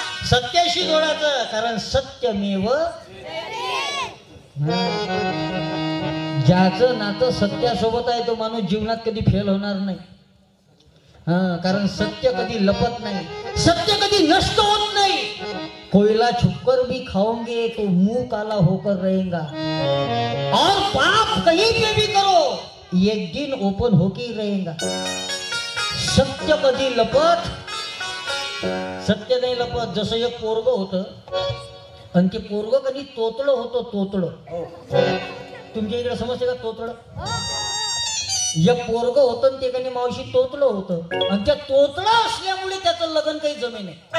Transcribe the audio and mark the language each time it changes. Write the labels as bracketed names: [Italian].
[Marathi] सत्याशी जोडायचं. कारण सत्यमेव, ज्याचं नातं सत्यासोबत आहे तो माणूस जीवनात कधी फेल होणार नाही. कारण सत्य कधी लपत नाही, सत्य कधी नष्ट होत नाही. [Hindi] कोयला छुपकर भी खाओगे तो मुंह काला होकर रहेगा, और पाप कहीं पे भी करो एक दिन ओपन होके ही रहेगा. [Marathi] सत्य कधी लपत, सत्य नाही लपत. जसं एक पोरग होतं आणि ते पोरग कधी तोतडं होतं, तोतडं. तुमच्या इकडे समजते का तोतडं? एक पोरग होतं आणि ते कधी मावशी तोतडं होतं आणि त्या तोतडं असल्यामुळे त्याचं लग्न काही जमे नाही.